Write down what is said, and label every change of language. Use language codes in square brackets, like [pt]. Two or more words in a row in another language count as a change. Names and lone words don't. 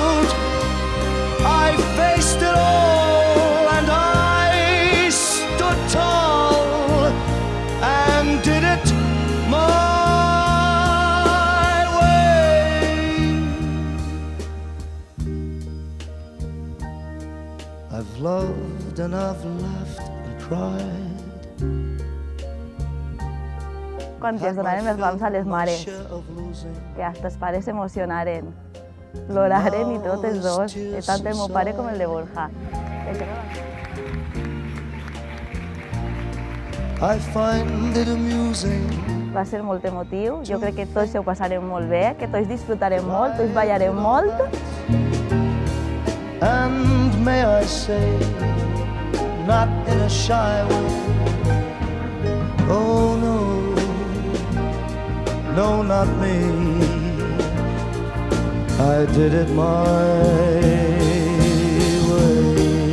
[en] I faced it all and I stood tall and did it my way. I've loved and I've laughed and cried. [ca] Quan els donaren els rams a les mares, que hasta els pares s'emocionaren, ploraren i tots els dos, tant el meu pare com el de Borja. [en] I find it amusing. [ca] Va ser molt emotiu, jo crec que tots ho passarem molt bé, que tots disfrutarem molt, tots ballarem molt. [en] And may I say, not in a shy way, oh no, not me. I did it my way.